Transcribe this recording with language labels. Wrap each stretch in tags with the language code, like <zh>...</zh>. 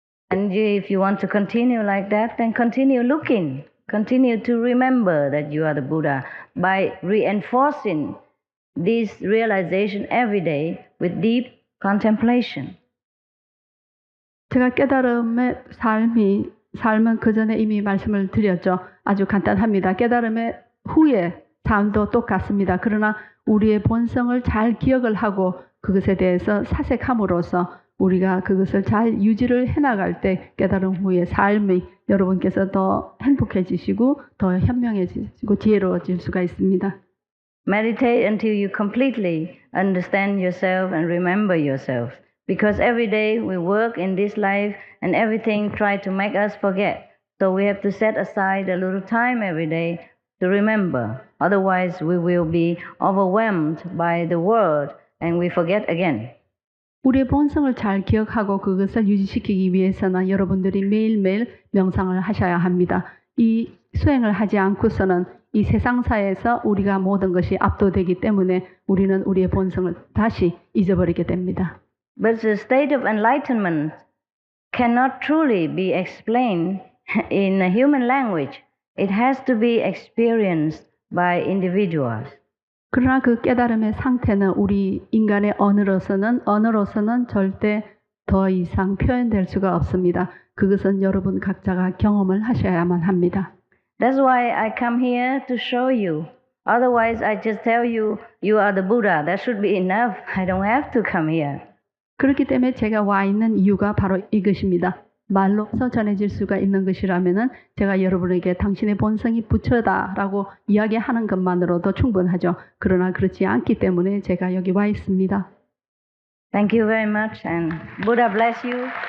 <en>And if you want to continue like that, then continue looking. Continue to remember that you are the Buddha by reinforcing this realization every day with deep contemplation.</en> <ko>제가 깨달음의 삶은 그 전에 이미 말씀을 드렸죠. 아주 간단합니다. 깨달음의 후에 삶도 똑같습니다. 그러나 우리의 본성을 잘 기억을 하고 그것에 대해서 사색함으로써 우리가 그것을 잘 유지를 해나갈 때 깨달음 후의 삶이 여러분께서 더 행복해지시고 더 현명해지시고 지혜로워질 수가 있습니다.</ko> <en>Meditate until you completely understand yourself and remember yourself. Because every day we work in this life and everything try to make us forget. So we have to set aside a little time every day to remember. Otherwise we will be overwhelmed by the world and we forget again.</en> <ko>우리의 본성을 잘 기억하고 그것을 유지시키기 위해서는 여러분들이 매일매일 명상을 하셔야 합니다. 이 수행을 하지 않고서는 이 세상사에서 우리가 모든 것이 압도되기 때문에 우리는 우리의 본성을 다시 잊어버리게 됩니다.</ko> <en>But the state of enlightenment cannot truly be explained in a human language. It has to be experienced by individuals.</en> <ko>그러나 그 깨달음의 상태는 우리 인간의 언어로서는 절대 더 이상 표현될 수가 없습니다. 그것은 여러분 각자가 경험을 하셔야만 합니다.</ko> <en>That's why I come here to show you. Otherwise, I just tell you, you are the Buddha. That should be enough. I don't have to come here.</en> <ko>그렇기 때문에 제가 와 있는 이유가 바로 이것입니다. 말로서 전해질 수가 있는 것이라면은 제가 여러분에게 당신의 본성이 부처다라고 이야기하는 것만으로도 충분하죠. 그러나 그렇지 않기 때문에 제가 여기 와 있습니다.</ko> <en>Thank you very much and Buddha bless you.</en>